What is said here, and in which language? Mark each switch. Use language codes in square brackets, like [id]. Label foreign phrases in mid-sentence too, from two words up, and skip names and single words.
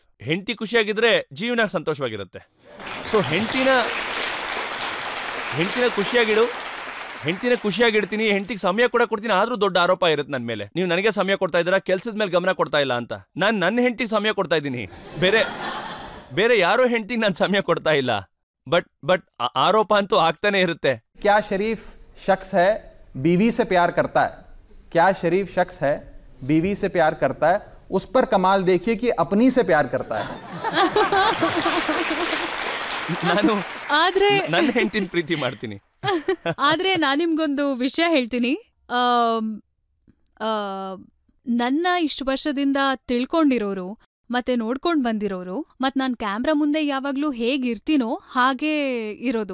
[kn] ಹೆಂಡತಿ ಖುಷಿಯಾಗಿದ್ರೆ ಜೀವನ ಸಂತೋಷವಾಗಿರುತ್ತೆ. ಸೊ ಹೆಂಡತಿನ ಖುಷಿಯಾಗಿಡ್ತೀನಿ, ಹೆಂಡತಿಗೆ ಸಮಯ ಕೂಡ ಕೊಡ್ತೀನಿ. ಆದ್ರೂ ದೊಡ್ಡ ಆರೋಪ ಇರುತ್ತೆ ನನ್ನ ಮೇಲೆ. ನೀವು ನನಗೆ ಸಮಯ ಕೊಡ್ತಾ ಇದ್ದೀರಾ, ಕೆಲ್ಸದ ಮೇಲೆ ಗಮನ ಕೊಡ್ತಾ ಇಲ್ಲ ಅಂತ. ನಾನು ನನ್ನ ಹೆಂಡತಿಗೆ ಸಮಯ ಕೊಡ್ತಾ ಇದ್ದೀನಿ, ಬೇರೆ ಯಾರೋ ಹೆಂಡತಿಗೆ ನಾನು ಸಮಯ ಕೊಡ್ತಾ ಇಲ್ಲ. ಬಟ್ ಆರೋಪ ಅಂತೂ ಆಗ್ತಾನೆ ಇರುತ್ತೆ. [hi] क्या शरीफ शख्स है बीवी से प्यार करता है? क्या शरीफ शख्स है बीवी से प्यार करता है? उस पर कमाल देखिए कि अपनी से प्यार करता है. [kn] ನಾನು ನನ್ನ ಹೆಂಡತಿನ ಪ್ರೀತಿ ಮಾಡ್ತೀನಿ. ಆದ್ರೆ ನಾನು ನಿಮ್ಗೊಂದು ವಿಷಯ ಹೇಳ್ತೀನಿ. ನನ್ನ ಇಷ್ಟು ವರ್ಷದಿಂದ ತಿಳ್ಕೊಂಡಿರೋರು ಮತ್ತೆ ನೋಡ್ಕೊಂಡ್ ಬಂದಿರೋರು ಮತ್ ನಾನ್ ಕ್ಯಾಮ್ರಾ ಮುಂದೆ ಯಾವಾಗ್ಲೂ ಹೇಗಿರ್ತೀನೋ ಹಾಗೇ ಇರೋದು.